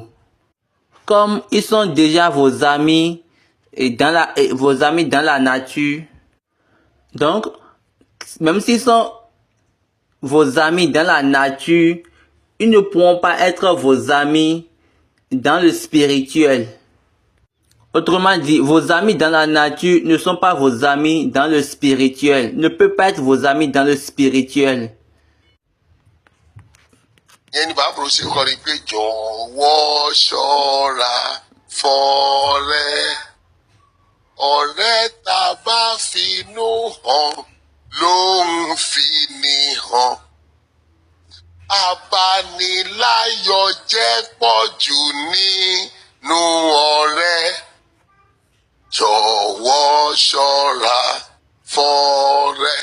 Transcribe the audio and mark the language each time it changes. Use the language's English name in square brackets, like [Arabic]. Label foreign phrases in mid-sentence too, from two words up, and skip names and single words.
[French] Comme ils sont déjà vos amis vos amis dans la nature, donc même s'ils sont vos amis dans la nature, ils ne pourront pas être vos amis dans le spirituel. Autrement dit, vos amis dans la nature ne sont pas vos amis dans le spirituel, ne peuvent pas être vos amis dans le spirituel. [Yoruba] Yẹn ni bàbá ṣe kọrin pé jọ̀wọ́ ṣọ́ra fọ́rẹ́, ọ̀rẹ́ tá bá finú hàn ló ń fini hàn, abániláyọ̀ jẹ́ pọ̀jù nínú ọ̀rẹ́, jọ̀wọ́ ṣọ́ra fọ́rẹ́.